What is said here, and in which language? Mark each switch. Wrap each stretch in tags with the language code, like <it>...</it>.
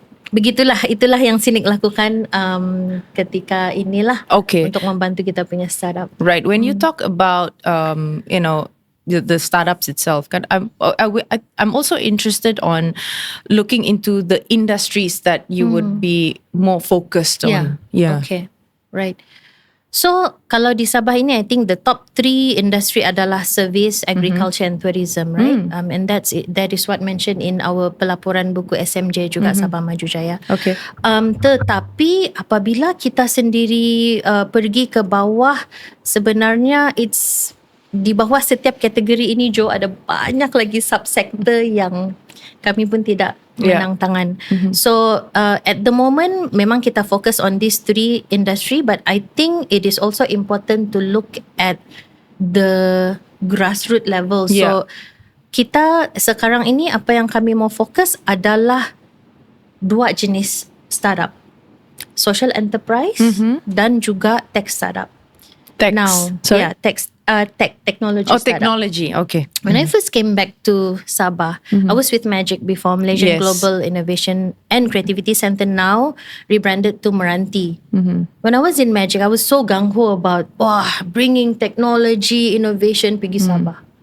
<ms>Itulah yang Syndic lakukan ketika inilah untuk membantu kita punya startup.</ms> <en>Right. When you talk about the startups itself, I'm also interested on looking into the industries that you would be more focused on. Yeah. Okay. Right. So</en> <ms>kalau di Sabah ini,</ms> <en>I think the top 3 industry adalah service, agriculture and tourism, right? And that is what mentioned in our</en> <ms>pelaporan buku</ms> <en>SMJ juga, Sabah Maju Jaya. Okay.</en> <ms>Tetapi apabila kita sendiri pergi ke bawah, sebenarnya it's di bawah setiap kategori ini, Jo, ada banyak lagi subsektor yang kami pun tidak menang tangan.</ms> <en>So at the moment</en> <ms>memang kita fokus</ms> <en>on these 3 industry, but I think it is also important to look at the grassroots level.</en> <ms>So kita sekarang ini apa yang kami mau fokus adalah 2 jenis startup,</ms> <en>social enterprise</en> <ms>dan juga tech startup.</ms> <en>Tech. Now, tech. technology Oh, startup. technology. Okay. When I first came back to Sabah, I was with Magic before, Malaysian Yes. Global Innovation and Creativity Centre, now rebranded to Meranti. When I was in Magic, I was so gung-ho about bringing technology, innovation pergi Sabah.</en>